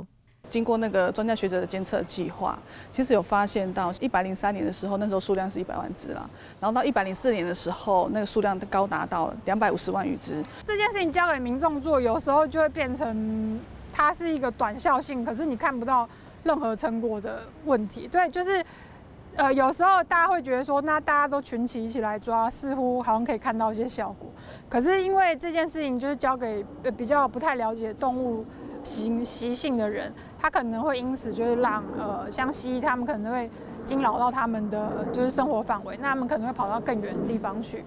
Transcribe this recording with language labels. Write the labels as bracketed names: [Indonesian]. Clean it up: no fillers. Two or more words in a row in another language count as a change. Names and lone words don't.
[Chinese] 經過那個專家學者的監測計劃，其實有發現到103年的時候，那時候數量是100萬隻啦，然後到104年的時候，那個數量高達到250萬餘隻。這件事情交給民眾做，有時候就會變成它是一個短效性，可是你看不到任何成果的問題。對，就是有時候大家會覺得說，那大家都群起一起來抓，似乎好像可以看到一些效果。可是因為這件事情就是交給比較不太了解動物習性的人， 它可能会因此就是让像蜥蜴，它们可能会惊扰到它们的就是生活范围，那它们可能会跑到更远的地方去。